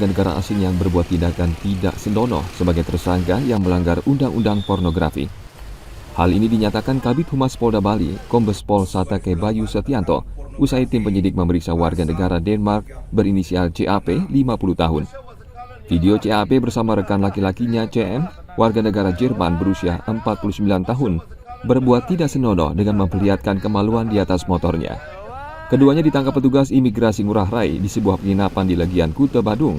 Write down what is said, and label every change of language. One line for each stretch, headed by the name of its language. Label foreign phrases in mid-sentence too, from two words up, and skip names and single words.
Indonesian: negara asing yang berbuat tindakan tidak senonoh sebagai tersangka yang melanggar undang-undang pornografi. Hal ini dinyatakan Kabid Humas Polda Bali, Kombes Pol Satake Bayu Setianto, usai tim penyidik memeriksa warga negara Denmark berinisial CAP 50 tahun. Video CAP bersama rekan laki-lakinya CM, warga negara Jerman berusia 49 tahun, berbuat tidak senonoh dengan memperlihatkan kemaluan di atas motornya. Keduanya ditangkap petugas imigrasi Ngurah Rai di sebuah penginapan di Legian Kuta, Badung.